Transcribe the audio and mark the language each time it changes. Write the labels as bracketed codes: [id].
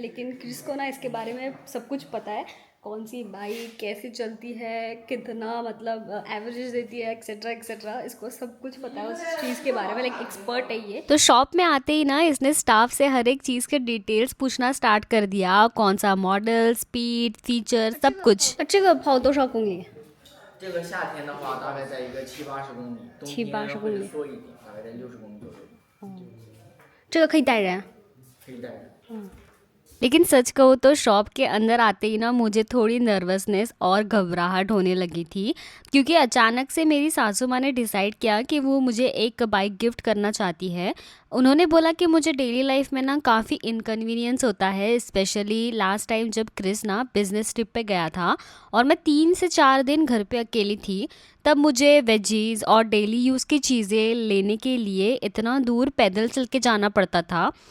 [hi] लेकिन क्रिस को ना इसके बारे में सब कुछ पता है, कौन सी बाइक कैसे चलती है, कितना मतलब एवरेज देती है, एक्सेट्रा एक्सेट्रा, इसको सब कुछ पता है उस चीज़ के बारे में, लाइक एक्सपर्ट है ये। तो शॉप में आते ही ना इसने स्टाफ से हर एक चीज़ के डिटेल्स पूछना स्टार्ट कर दिया, कौन सा मॉडल, स्पीड, फीचर, सब कुछ। अच्छे का भाव [zh] 多少公里？这个夏天的话，大概在一个70-80公里，冬天 70-80公里会缩一点，大概在60公里左右。这个可以带人？可以带人。 [hi] लेकिन सच कहूँ तो शॉप के अंदर आते ही ना मुझे थोड़ी नर्वसनेस और घबराहट होने लगी थी, क्योंकि अचानक से मेरी सासू माँ ने डिसाइड किया कि वो मुझे एक बाइक गिफ्ट करना चाहती है। उन्होंने बोला कि मुझे डेली लाइफ में ना काफ़ी इनकन्वीनियंस होता है, स्पेशली लास्ट टाइम जब क्रिस ना बिज़नेस ट्रिप पे गया था और मैं 3 से 4 दिन घर पे अकेली थी, तब मुझे वेजीज़ और डेली यूज़ की चीज़ें लेने के लिए इतना दूर पैदल चल के जाना पड़ता था।